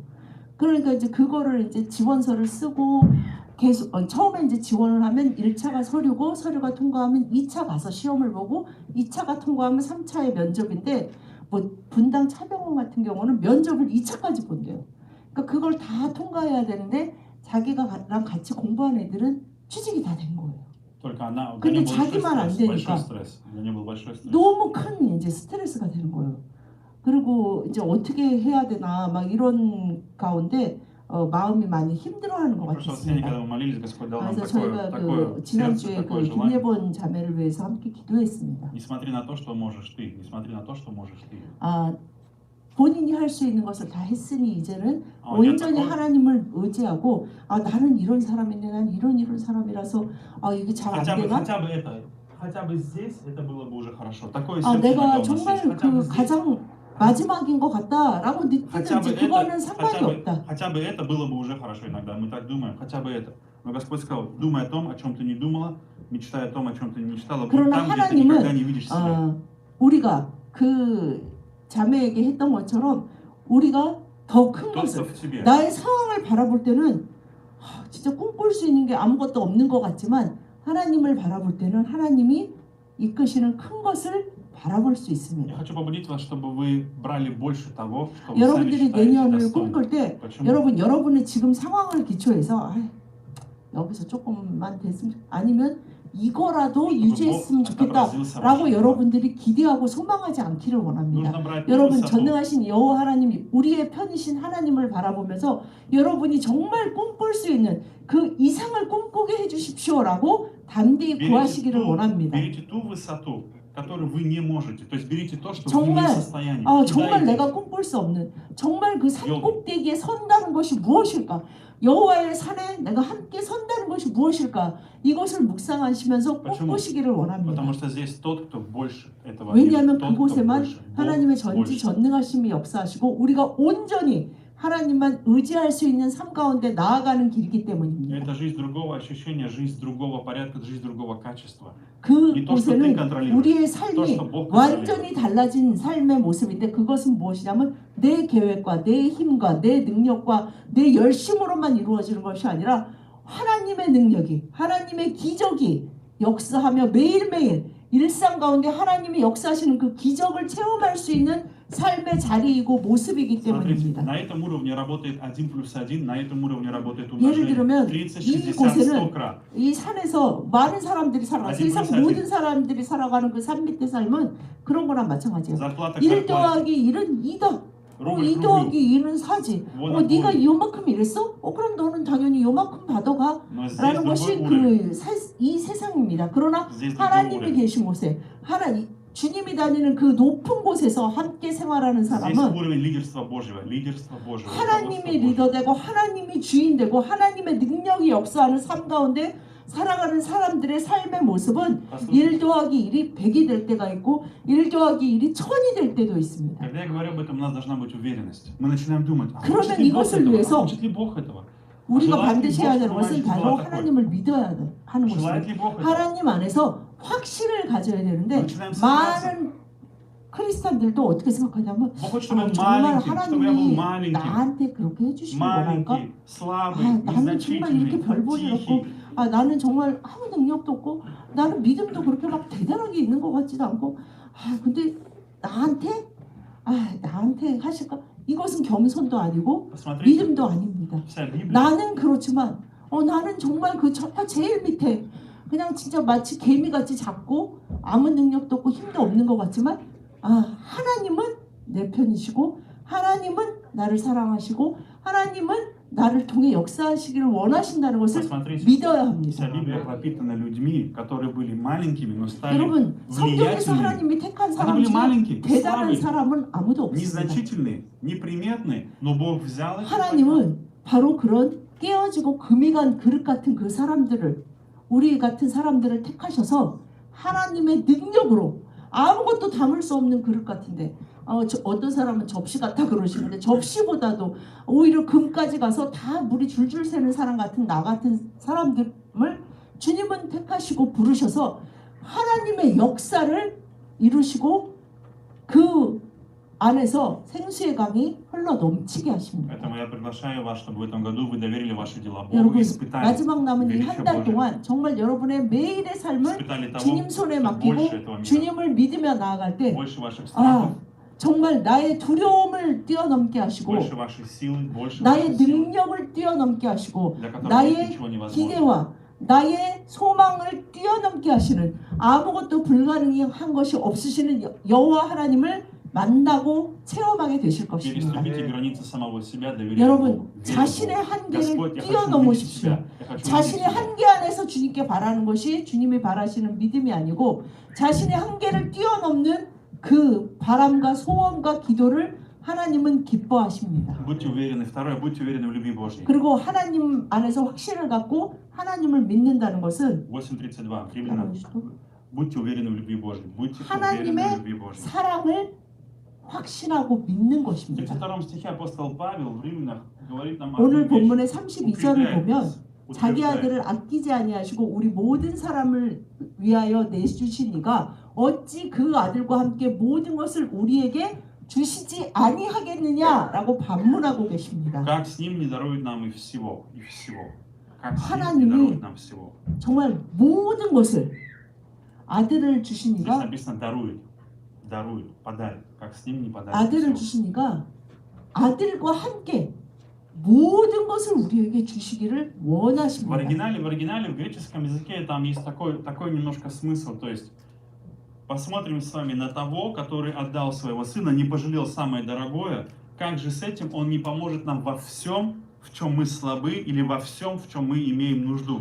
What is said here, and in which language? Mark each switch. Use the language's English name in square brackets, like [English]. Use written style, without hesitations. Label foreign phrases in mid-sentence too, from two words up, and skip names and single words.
[Korean] 그러니까 이제 그거를 이제 지원서를 쓰고 계속 처음에 이제 지원을 하면 1차가 서류고 서류가 통과하면 2차 가서 시험을 보고 2차가 통과하면 3차의 면접인데 뭐 분당 차병원 같은 경우는 면접을 2차까지 본대요. 그러니까 그걸 다 통과해야 되는데 자기가랑 같이 공부한 애들은 취직이 다 된 거예요. [Russian] Только она, у [Korean] 근데 [Russian] нее был [Korean] 자기만 안 [Russian] большой [Korean] 되니까 [Russian] стресс. У нее был большой стресс. [Korean] 너무 큰 이제 스트레스가 되는 거예요. 그리고 이제 어떻게 해야 되나 막 이런 가운데 마음이 많이 힘들어하는 것 [Russian] В прошлый раз когда [Korean] 같았습니다. [Russian] мы молились, Господь дал нам [Korean] 그래서 [Russian] такое, [Korean] 저희가 [Russian] такое [Korean] 그 [Russian] сердце, [Korean] 지난주에 그 [Russian] такое желание. [Korean] 김예본 자매를 위해서 함께 기도했습니다. [Russian] Не смотри на то, что можешь ты. Не смотри на то, что можешь ты. [Korean] 아, 본인이 할 수 있는 것을 다 했으니 이제는 아, 온전히 약간 하나님을 의지하고 아 나는 이런 사람인데 난 이런 사람이라서 아 이게 잘 안 되나? [Russian] хотя бы здесь это было бы уже хорошо. Такое [Korean] 아 [Russian] сердце [Korean] 내가 [Russian] иногда у нас [Korean] 정말 [Russian] есть. хотя бы [Korean] 그 [Russian] здесь, [Korean] 가장 마지막인 것 같다라고 [Russian] хотя бы [Korean] 느끼는지 그거는 상관이 없다. [Russian] хотя бы это было бы уже хорошо иногда. Мы так думаем, хотя бы это. Но Господь сказал, думай о том, о чем ты не думала, мечтай о том, о чем ты не мечтала. Будь [Korean] 그러나 [Russian] там, где ты никогда [Korean] 하나님은 [Russian] не видишь себя. [Korean] 우리가 그 자매에게 했던 것처럼 우리가 더 큰 [Russian] Тот, кто [Korean] 것을 [Russian] в тебе. [Korean] 나의 상황을 바라볼 때는 진짜 꿈꿀 수 있는 게 아무것도 없는 것 같지만 하나님을 바라볼 때는 하나님이 이끄시는 큰 것을 바라볼 수 [Russian] Я [Korean] 있습니다. [Russian] хочу побудить вас, чтобы вы брали больше того, что вы сами [Korean] 여러분들이 [Russian] считаете [Korean] 내년을 [Russian] достойным. [Korean] 꿈꿀 때 [Russian] Почему? [Korean] 여러분의 지금 상황을 기초해서 여기서 조금만 됐으면 아니면 이거라도 유지했으면 좋겠다라고 여러분들이 기대하고 소망하지 않기를 원합니다. [Russian] Нужно брать [Korean] 여러분 [Russian] высоту. [Korean] 전능하신 여호와 하나님이 우리의 편이신 하나님을 바라보면서 여러분이 정말 꿈꿀 수 있는 그 이상을 꿈꾸게 해주십시오라고 담대히 구하시기를 원합니다. [Russian] Берите ту высоту, которую вы не можете. То есть берите то, что вы [Korean] 정말, [Russian] не в состоянии. [Korean] 정말 [Russian] Кидайте. [Korean] 내가 꿈꿀 수 없는 정말 그 산 꼭대기에 선다는 것이 무엇일까? 여호와의 산에 내가 함께 선다는 것이 무엇일까? 이것을 묵상하시면서 꿈꾸시기를 원합니다. [Russian] Потому что здесь тот, кто больше этого [Korean] 왜냐하면 [Russian] видит, тот, кто [Korean] 그곳에만 [Russian] больше. Бог [Korean] 하나님의 [Russian] больше. [Korean] 전지전능하심이 역사하시고 우리가 온전히 하나님만 의지할 수 있는 삶 가운데 나아가는 길이기 때문입니다. [Russian] Это жизнь другого ощущения, жизнь другого порядка, жизнь другого качества. [Korean] 그곳에는 우리의 [Russian] То, [Korean] 삶이 [Russian] что Бог [Korean] 완전히 [Russian] контролирует. [Korean] 달라진 삶의 모습인데 그것은 무엇이냐면 내 계획과 내 힘과 내 능력과 내 열심으로만 이루어지는 것이 아니라 하나님의 능력이 하나님의 기적이 역사하며 매일매일 일상 가운데 하나님이 역사하시는 그 기적을 체험할 수 있는 삶의 자리이고 모습이기 [Russian] Смотрите, [Korean] 때문입니다. [Russian] на этом уровне работает 1+1, на этом уровне работает [Korean] 예를 [Russian] умножение [Korean] 들면 [Russian] 30, [Korean] 이 [Russian] 60, [Korean] 곳에는 [Russian] 100крат. [Korean] 이 산에서 많은 사람들이 살아가 세상 모든 사람들이 살아가는 그 산 밑의 삶은 그런 거랑 마찬가지예요. [Russian] Зарплата [Korean] 1 [Russian] зарплате. [Korean] 더하기 1은 2다. [Russian] Рубль [Korean] 2 [Russian] к рублю. [Korean] 더하기 2는 4지. 원 네가 요만큼 일했어? 그럼 너는 당연히 요만큼 받아가. [Russian] Но здесь [Korean] 라는 [Russian] другой [Korean] 것이 [Russian] уровень. [Korean] 이 세상입니다. 그러나 [Russian] Здесь другой [Korean] 하나님이 [Russian] уровень. [Korean] 계신 곳에 주님이 다니는 그 높은 곳에서 함께 생활하는 [Russian] Здесь [Korean] 사람은 [Russian] уровень лидерства Божьего, лидерства Божьего. [Korean] 하나님이 [Russian] руководства Божьего. [Korean] 리더되고 하나님이 주인되고 하나님의 능력이 역사하는 삶 가운데 살아가는 사람들의 삶의 모습은 1 더하기 1이 100이 될 때가 있고 1 더하기 1이 1000이 될 때도 있습니다. [Russian] Когда я говорю об этом, у нас должна быть уверенность. Мы начинаем думать, а [Korean] 그러면 [Russian] хочет ли Бог [Korean] 이것을 [Russian] этого? [Korean] 위해서 [Russian] А хочет ли Бог этого? [Korean] 우리가 [Russian] желает ли [Korean] 반드시 [Russian] Бог, [Korean] 해야 [Russian] чтобы [Korean] 되는 [Russian] моя [Korean] 것은 [Russian] жизнь [Korean] 바로 [Russian] была такой? [Korean] 하나님을 믿어야 하는 [Russian] Желает [Korean] 것입니다. [Russian] ли Бог этого? [Korean] 하나님 안에서 확신을 가져야 되는데 [Russian] начинаем сомневаться. [Korean] 많은 크리스찬들도 어떻게 생각하냐면 [Russian] Бог хочет, чтобы я был [Korean] 정말 [Russian] маленьким, чтобы я был [Korean] 하나님이 [Russian] маленьким, [Korean] 나한테 그렇게 해주신 거랄까? [Russian] маленький, слабый, [Korean] 나는 정말 이렇게 [Russian] незначительный, [Korean] 별 볼 일 없고 [Russian] тихий. [Korean] 나는 정말 아무 능력도 없고 나는 믿음도 그렇게 막 대단하게 있는 것 같지도 않고 근데 나한테 하실까? 이것은 겸손도 아니고 [Russian] Посмотрите, [Korean] 믿음도 아닙니다. [Russian] вся Библия, [Korean] 나는 그렇지만 나는 정말 그 제일 밑에 그냥 진짜 마치 개미같이 작고 아무 능력도 없고 힘도 없는 것 같지만 하나님은 내 편이시고 하나님은 나를 사랑하시고 하나님은 나를 통해 역사하시기를 원하신다는 것을 [Russian] посмотрите, [Korean] 믿어야 [Russian] вся [Korean] 합니다. [Russian] Библия пропитана людьми, которые были маленькими, но стали [Korean] 여러분 성경에서 [Russian] влиятельными. [Korean] 하나님이 택한 [Russian] Они [Korean] 사람 [Russian] были [Korean] 중에 [Russian] маленькие, [Korean] 대단한 [Russian] слабые, [Korean] 사람은 아무도 없습니다. [Russian] незначительные, неприметные, но Бог взял их. [Korean] 하나님은 바로 그런 깨어지고 금이 간 그릇 같은 그 사람들을 우리 같은 사람들을 택하셔서 하나님의 능력으로 아무것도 담을 수 없는 그릇 같은데 어떤 사람은 접시 같다 그러시는데 접시보다도 오히려 금까지 가서 다 물이 줄줄 새는 사람 같은 나 같은 사람들을 주님은 택하시고 부르셔서 하나님의 역사를 이루시고 그 안에서 생수의 강이 흘러 넘치게 하십니다. [Russian] Поэтому я приглашаю вас, чтобы в этом году вы доверили ваши дела Богу, [Korean] 여러분 [Russian] испытали [Korean] 마지막 남은 이 [Russian] величие [Korean] 한 달 [Russian] Божие, [Korean] 동안 정말 여러분의 매일의 삶을 [Russian] испытали того, [Korean] 주님 손에 [Russian] что [Korean] 맡기고 [Russian] больше этого мира, [Korean] 주님을 믿으며 나아갈 때 [Russian] больше ваших страхов, [Korean] 정말 나의 두려움을 뛰어넘게 하시고 [Russian] больше вашей силы, больше [Korean] 나의 [Russian] вашей силы, [Korean] 능력을 뛰어넘게 하시고 [Russian] для которой нет [Korean] 나의 [Russian] ничего невозможного. [Korean] 기대와 나의 소망을 뛰어넘게 하시는 아무것도 불가능한 것이 없으시는 여호와 하나님을 만나고 체험하게 되실 것입니다. [Russian] Переступите границы самого себя, доверяйте [Korean] 여러분 [Russian] Богу, верьте [Korean] 자신의 [Russian] Богу. [Korean] 한계를 [Russian] Господь, я хочу увидеть [Korean] 뛰어넘으십시오. [Russian] себя, я хочу [Korean] 자신의 [Russian] увидеть себя. [Korean] 한계 안에서 주님께 바라는 것이 주님이 바라시는 믿음이 아니고 자신의 한계를 뛰어넘는 그 바람과 소원과 기도를 하나님은 기뻐하십니다. [Russian] Будьте уверены, второе, будьте уверены в любви Божьей. [Korean] 그리고 하나님 안에서 확신을 갖고 하나님을 믿는다는 것은 [Russian] 8:32. Римлянам. Будьте уверены в любви Божьей. Будьте уверены в [Korean] 하나님의 [Russian] любви Божьей. [Korean] 사랑을 확신하고 믿는 [Russian] В [Korean] 것입니다. [Russian] 32 стихе апостол Павел в Римлянах говорит нам [Korean] 오늘 [Russian] одну вещь. [Korean] 본문의 32절을 보면 자기 [Russian] утверждает. [Korean] 아들을 아끼지 아니하시고 우리 모든 사람을 위하여 내주신 이가 어찌 그 아들과 함께 모든 것을 우리에게 주시지 아니하겠느냐라고 반문하고 계십니다. [Russian] Как с ним не дарует нам и всего, и всего. Как с ним не [Korean] 하나님이 [Russian] дарует нам всего. [Korean] 정말 모든 것을 아들을 주신 [Russian] Здесь [Korean] 이가 [Russian] написано дарует, подарит. Как с ним не подарит [Korean] 아들을 [Russian] всего. [Korean] 주신 이가 아들과 함께 모든 것을 우리에게 주시기를 [Russian] В [Korean] 원하십니다. [Russian] оригинале, в греческом языке там есть такой немножко смысл. То есть посмотрим с вами на того, который отдал своего сына, не пожалел самое дорогое. Как же с этим он не поможет нам во всем, в чем мы слабы, или во всем, в чем мы имеем нужду?